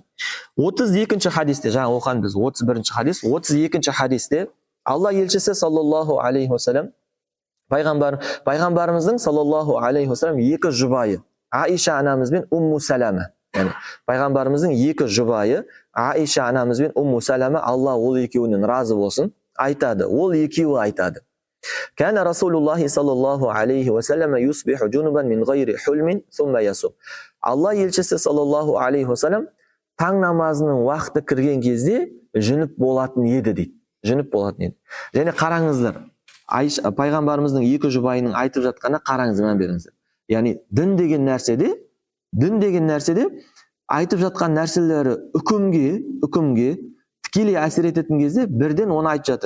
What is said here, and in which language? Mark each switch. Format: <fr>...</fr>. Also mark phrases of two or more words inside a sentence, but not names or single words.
<kk>32-ші хадисте, жаңа оқыған біз 31-ші хадис, 32-ші хадисте Алла елшісі</kk> <ar>صلى الله عليه وسلم</ar> <kk>пайғамбарымыздың</kk> <ar>صلى الله عليه وسلم</ar> <kk>екі жұбайы Аиша анамыз бен Умму Салама, яғни пайғамбарымыздың екі жұбайы Аиша анамыз бен Умму Салама, Алла ол екеуінен разы болсын, айтады. Ол екеуі айтады.</kk> <ar>كان رسول الله صلى الله عليه وسلم يصبح جنبا من غير حلم ثم يصوم.</ar> <kk>Алла елшісі</kk> <ar>صلى الله عليه وسلم</ar> <kk>таң намазының уақыты кірген кезде жүніп болатын еді дейді. Жүніп болатын еді. Және қараңыздар, пайғамбарымыздың екі жұбайының айтып жатқанына қараңыз, мән беріңіздер. Яғни дін деген нәрседе айтып жатқан нәрселері үкімге тікелей әсер ететін кезде бірден оны айтып жатыр.</kk>